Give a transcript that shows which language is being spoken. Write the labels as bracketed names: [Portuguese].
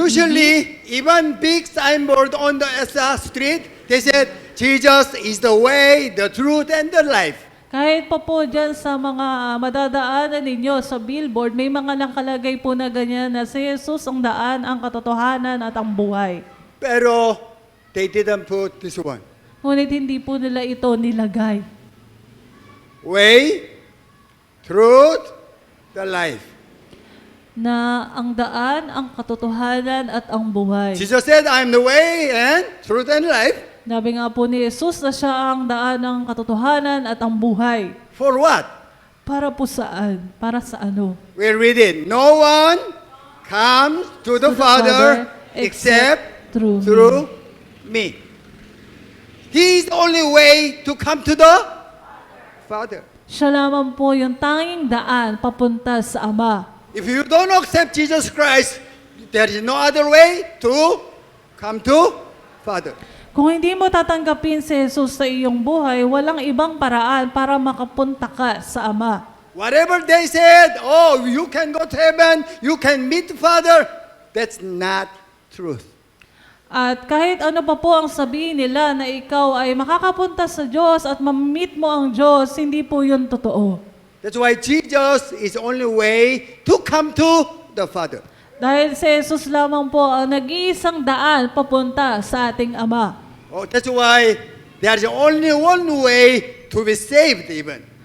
[English] Usually, even big signboard on the street, they said, Jesus is the way, the truth, and the life. [Filipino] Kahit pa po dyan sa mga madadaanan ninyo sa billboard, may mga nakalagay po na ganyan na si Jesus ang daan, ang katotohanan at ang buhay. [English] Pero, they didn't put this one. [Filipino] Ngunit hindi po nila ito nilagay. [English] Way, truth, the life. [Filipino] Na ang daan, ang katotohanan at ang buhay. [English] Jesus said, I am the way and truth and life. [Filipino] Sabi nga po ni Jesus na siya ang daan ng katotohanan at ang buhay. [English] For what? [Filipino] Para po saan? Para sa ano? [English] We read it. No one comes to the Father except through through me. He is the only way to come to the Father. [Filipino] Siya lamang po yung tanging daan papunta sa Ama. [English] If you don't accept Jesus Christ, there is no other way to come to Father. [Filipino] Kung hindi mo tatanggapin si Jesus sa iyong buhay, walang ibang paraan para makapunta ka sa Ama. [English] Whatever they said, oh, you can go to heaven, you can meet the Father, that's not truth. [Filipino] At kahit ano pa po ang sabihin nila na ikaw ay makakapunta sa Diyos at ma-meet mo ang Diyos, hindi po yun totoo. [English] That's why Jesus is the only way to come to the Father. [Filipino] Dahil si Jesus lamang po ang nag-iisang daan papunta sa ating Ama. [English] Oh, that's why there's only one way to be saved even.